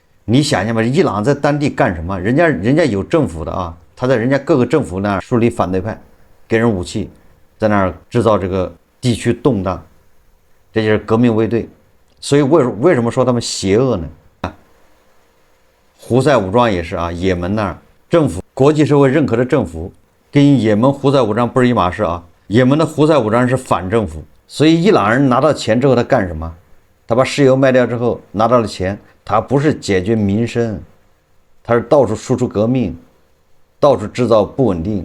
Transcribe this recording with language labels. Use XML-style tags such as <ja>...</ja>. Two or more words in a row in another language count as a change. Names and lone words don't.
<zh>你想想吧，伊朗在當地幹什麼？人家有政府的啊，他在人家各個政府那兒樹立反對派，給人武器，在那兒製造這個地區動盪，這就是革命衛隊。所以為什麼說他們邪惡呢？胡塞武裝也是啊，也門那兒政府，國際社會認可的政府，跟也門胡塞武裝不是一碼事啊。也門的胡塞武裝是反政府，所以伊朗人拿到錢之後，他幹什麼？他把石油賣掉之後拿到了錢，他不是解決民生，他是到處輸出革命，到處制造不穩定。</zh>